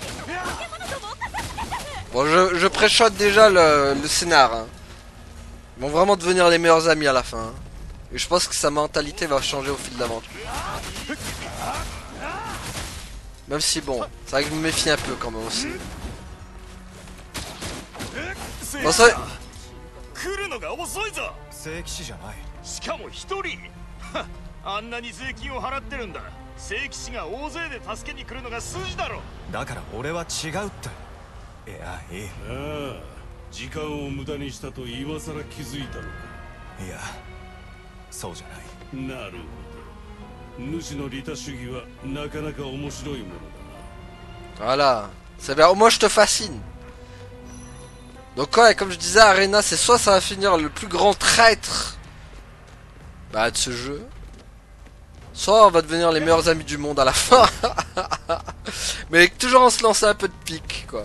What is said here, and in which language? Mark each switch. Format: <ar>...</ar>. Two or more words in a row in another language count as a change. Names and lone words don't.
<fr>Bon, je préchote déjà le scénar. Hein. Ils vont vraiment devenir les meilleurs amis à la fin. Hein. Et je pense que sa mentalité va changer au fil de l'aventure. Même si bon, c'est vrai que je me méfie un peu quand même aussi. Bon, ça...</fr> <ja>来るのが遅いぞ。正規士じゃない。しかも一人。あんなに税金を払ってるんだ。正規士が大勢で助けに来るのが筋だろ。だから俺は違うって。いや、いい。ああ、時間を無駄にしたと今さら気づいたのか。いや、そうじゃない。なるほど。主の利他主義はなかなか面白いものだな。</ja> <fr>Voilà. C'est bien. Moi, je te fascine. Donc ouais, comme je disais, Arena, c'est soit ça va finir le plus grand traître de ce jeu, soit on va devenir les meilleurs amis du monde à la fin. Mais toujours en se lançant un peu de pique, quoi.</fr>